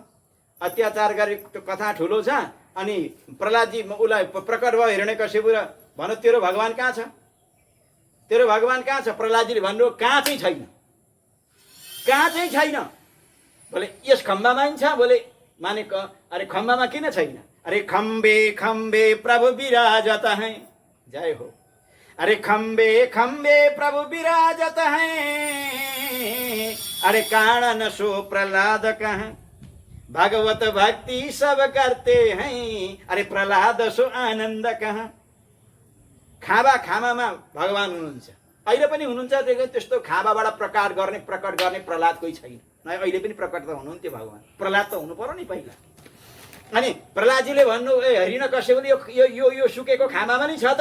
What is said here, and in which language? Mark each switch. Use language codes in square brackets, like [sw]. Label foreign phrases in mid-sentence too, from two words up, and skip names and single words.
[ne] अत्याचार गरेको कथा ठुलो छ। अनि प्रहलादजी उसलाई प्रकट भयो हिरण्यकश्यपु र भन तेरो भगवान कहाँ छ? तेरो भगवान कहाँ छ? प्रहलादजीले भन्नु कहाँ चाहिँ छैन। कहाँ चाहिँ छैन? बोले यस खम्बामा नि छ। बोले माने अरे खम्बामा किन छैन? [hi] अरे खम्बे खम्बे प्रभु विराजत हैं। [ne] जय हो। [hi] अरे खम्बे खम्बे प्रभु विराजत हैं। अरे कारण सो प्रहलाद कहाँ? भगवत भक्ति सब करते हैं। अरे प्रहलाद सो आनंद कहाँ? [ne] खामामा भगवान हुनुहुन्छ। अहिले पनि हुनुहुन्छ। त्यस्तो खाबाबाट प्रकट गर्ने प्रहलाद कोही छैन। अहिले पनि प्रकट त हुनुहुन्थ्यो भगवान। प्रहलाद त हुनु पर्यो नि पहिला। अनि प्रहलादजीले भन्नु हिरण्यकश्यपले यो सुकेको खामामा नि छ त?